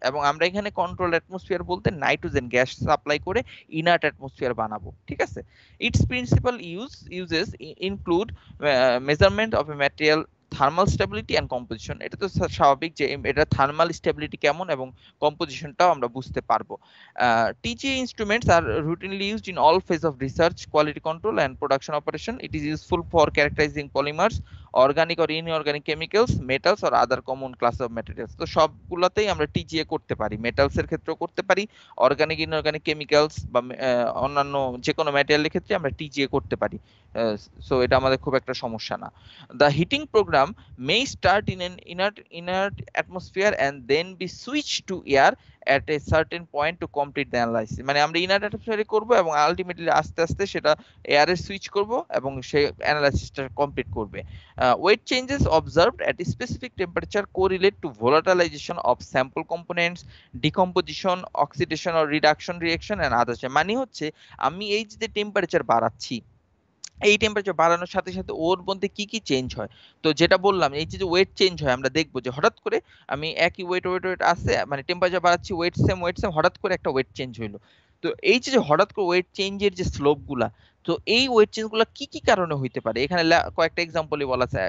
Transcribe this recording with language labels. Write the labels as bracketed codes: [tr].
[bn] এবং আমরা এখানে কন্ট্রোলড অ্যাটমসফিয়ার বলতে নাইট্রোজেন গ্যাস সাপ্লাই করে ইনার্ট অ্যাটমসফিয়ার বানাবো, ঠিক আছে। [en] Its principal uses include measurement of a material thermal stability and composition. [bn] এটা তো স্বাভাবিক যে এটা থার্মাল স্টেবিলিটি কেমন এবং কম্পোজিশনটাও আমরা বুঝতে পারবো। [en] TGA instruments are routinely used in all phases of research, quality control and production operation. It is useful for characterizing polymers, organic or inorganic chemicals, metals or other common class of materials. [bn] তো সবগুলোতেই আমরা TGA করতে পারি, metals এর ক্ষেত্রেও করতে পারি, organic inorganic chemicals বা অন্যান্য যে কোনো ম্যাটেরিয়ালের ক্ষেত্রে আমরা TGA করতে পারি। সো এটা আমাদের খুব একটা সমস্যা না। [en] The heating program may start in an inert atmosphere and then be switched to air at a certain point to complete the analysis. [bn] মানে আমরা ইনার অ্যাটমসফিয়ারে করব এবং আলটিমেটলি আস্তে আস্তে সেটা এয়ারে সুইচ করব এবং সেই অ্যানালাইসিসটা কমপ্লিট করবে। [en] Weight changes observed at a specific temperature correlate to volatilization of sample components, decomposition, oxidation or reduction reaction and others. [bn] মানে হচ্ছে আমি এই যে টেম্পারেচার বাড়াচ্ছি, এই টেম্পারেচার বাড়ানোর সাথে সাথে ওর মধ্যে কি কি চেঞ্জ হয়। তো যেটা বললাম, এই যে ওয়েট চেঞ্জ হয়, আমরা দেখবো যে হঠাৎ করে আমি একই ওয়েট আছে, মানে টেম্পারেচার বাড়াচ্ছি, ওয়েট সেম, হঠাৎ করে একটা ওয়েট চেঞ্জ হইলো। তো এই যে হঠাৎ করে ওয়েট চেঞ্জের যে স্লোপ গুলা, তো এই ওয়েট চেঞ্জ গুলা কি কি কারণে হইতে পারে, এখানে কয়েকটা এক্সাম্পলই বলা আছে।